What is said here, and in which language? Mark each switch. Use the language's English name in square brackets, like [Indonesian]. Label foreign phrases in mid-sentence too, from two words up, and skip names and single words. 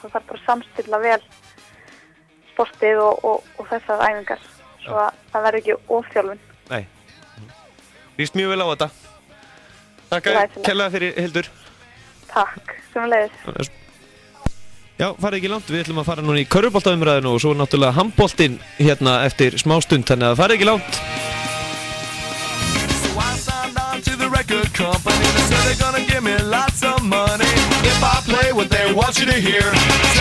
[Icelandic] Það þarf bara að samstilla vel sportið og þessar æfingar svo að það verður ekki ofþjálfun. Nei. Líst mjög vel á þetta. Takk kærlega fyrir, Hildur. Takk, sömuleiðis. Já, farið ekki langt. Við ætlum að fara núna í körfuboltaumræðinu og svo náttúrulega handboltinn hérna eftir smá stund, þannig að farið ekki langt. [English] So I signed on to the record company. They said they're gonna give me lots of money if I play what they want you to hear.